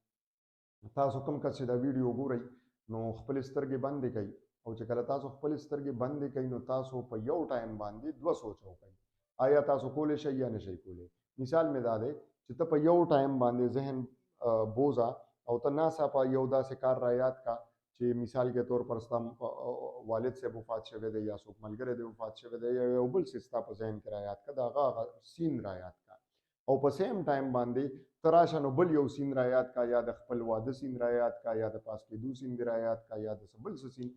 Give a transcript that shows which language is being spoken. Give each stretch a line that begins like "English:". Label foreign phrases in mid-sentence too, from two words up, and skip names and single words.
Pashto: تاسو کوم کس چې دا ویډیو ګورئ نو خپلې سترګې بندې کړئ او چې کله تاسو خپلې سترګې بندې کړئ نو تاسو په یو ټایم باندې دوه سوچ وکړئ. آیا تاسو کولی شئ یا نشئ کولی؟ مثال مې دا دی چې ته په یو ټایم باندې ذهن بوزا او ته ناڅاپه یو داسې کار را یاد کا چې
Urdu: مثال کے طور پر
Pashto: ستا والد صاحب وفات شوی دی یا څوک ملګری دی وفات شوی دی یا یو بل څه ستا په ذهن کې را یاد کا، د هغه سین را یاد کا او په
English: same time
Pashto: باندې ته راشه نو بل یو سین را یاد کا، یا د خپل واده سین را یاد کا، یا د پاس کېدو سین را یاد کا، یا د بل څه سین.